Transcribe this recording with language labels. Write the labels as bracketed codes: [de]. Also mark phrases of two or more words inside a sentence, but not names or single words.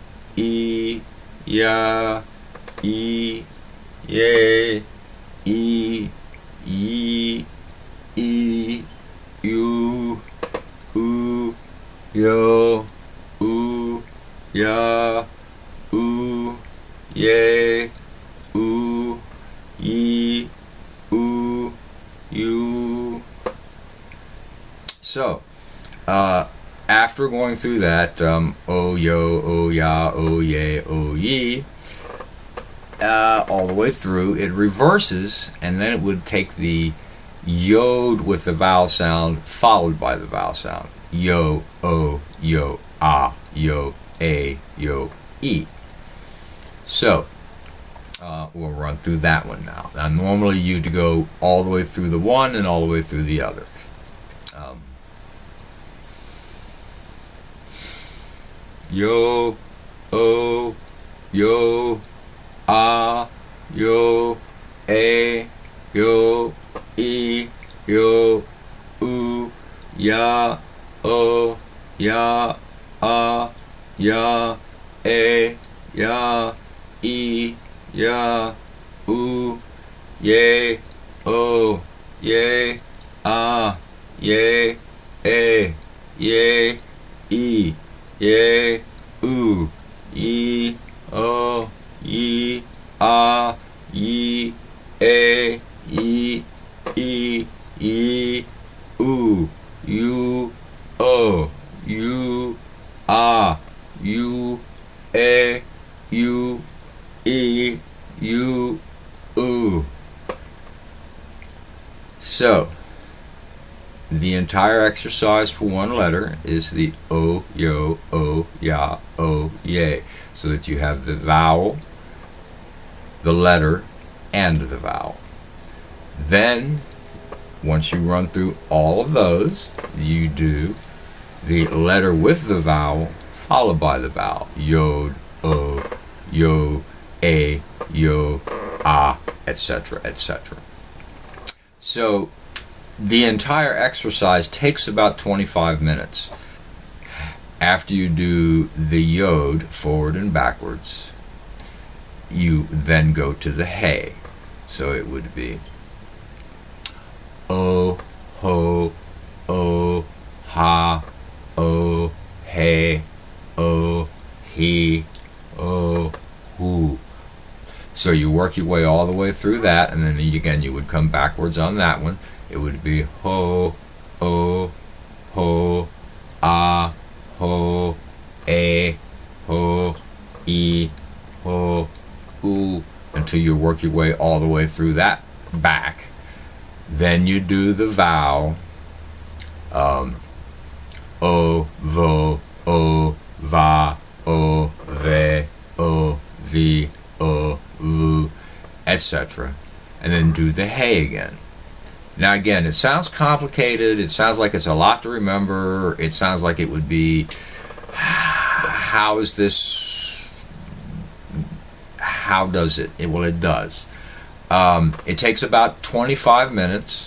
[en] ya, ye, you, yo, ya, ye, you. So, after going through that, o, yo, o, ya, o, ye, o, ye, all the way through, it reverses, and then it would take the yod with the vowel sound followed by the vowel sound. Yo, o, yo, yo, yo, e. So, we'll run through that one now. Now, normally you'd go all the way through the one and all the way through the other. Yo, o, yo, yo, yo, e, yo, ya, o, ya, ya, ya, e, ya, ye, o, ye, ye, ye, e, ye, ye, o, ye, ye, ye, ye, you, o, you, you, you, you, So, the entire exercise for one letter is the o, yo, o, ya, o, ye, so that you have the vowel, the letter, and the vowel. Then, once you run through all of those, you do the letter with the vowel followed by the vowel. Yod, o, yo, yo, etc., etc. So, the entire exercise takes about 25 minutes. After you do the yod forward and backwards, you then go to the hey. So it would be o, ho, o, ha, o, he, o, he, o, hu. So you work your way all the way through that, and then again you would come backwards on that one. It would be ho, ho, ho, ho, ho, e, ho, hu, until you work your way all the way through that back. Then you do the vowel, o, vo, o, va, o, ve, o, vi, o, vu, etc. And then do the hey again. Now again, it sounds complicated, it sounds like it's a lot to remember, it sounds like it would be, how is this, how does it? Well, it does. It takes about 25 minutes.